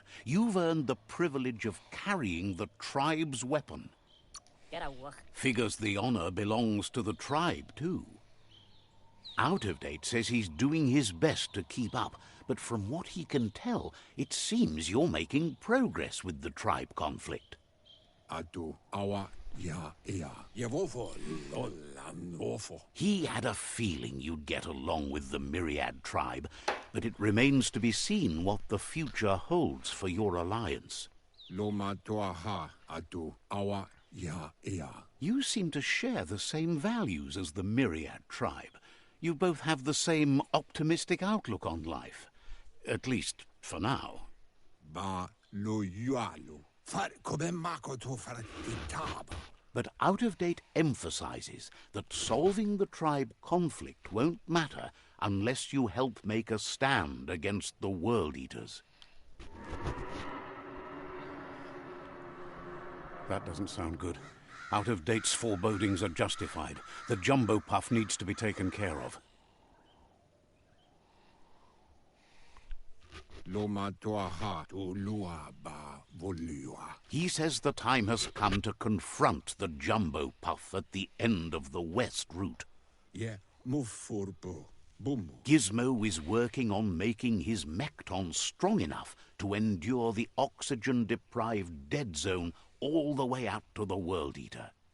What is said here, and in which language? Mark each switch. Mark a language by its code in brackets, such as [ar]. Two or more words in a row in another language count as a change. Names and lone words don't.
[en] You've earned the privilege of carrying the tribe's weapon. Figures the honor belongs to the tribe, too. Out of Date says he's doing his best to keep up, but from what he can tell, it seems you're making progress with the tribe conflict. atu awa ya ea. Yevofo lolan ofo. He had a feeling you'd get along with the Myriad tribe, but it remains to be seen what the future holds for your alliance. Loma toa ha atu awa ya ea. You seem to share the same values as the Myriad tribe. You both have the same optimistic outlook on life. At least, for now. Ba lo yualu. Far kobe mako to far itaba. But Out of Date emphasizes that solving the tribe conflict won't matter unless you help make a stand against the World Eaters. That doesn't sound good. Out of Date's forebodings are justified. The jumbo puff needs to be taken care of. Loma toa ha to lua ba volua. He says the time has come to confront the jumbo puff at the end of the west route. Yeah, move forbo. Boom. Gizmo is working on making his mekton strong enough to endure the oxygen-deprived dead zone all the way out to the World Eater.